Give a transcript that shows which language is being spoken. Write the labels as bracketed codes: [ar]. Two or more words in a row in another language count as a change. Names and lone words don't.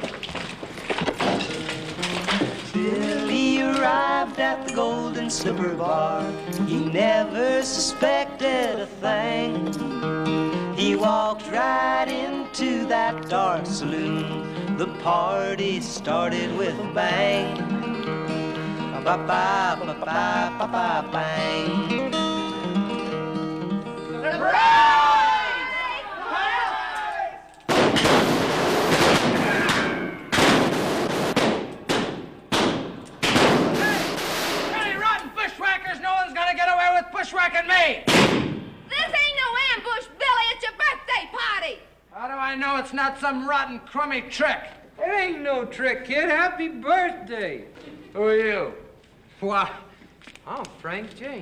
[en] Billy arrived at the Golden Slipper Bar. He never suspected a thing. He walked right into that dark saloon. The party started with a bang. Ba-ba-ba-ba-ba-ba-bang. Bushwhackers, no one's gonna get away with bushwhacking me! This ain't no ambush, Billy. It's your birthday party. How do I know it's not some rotten, crummy trick? It ain't no trick, kid. Happy birthday. Who are you? Why, I'm Frank James.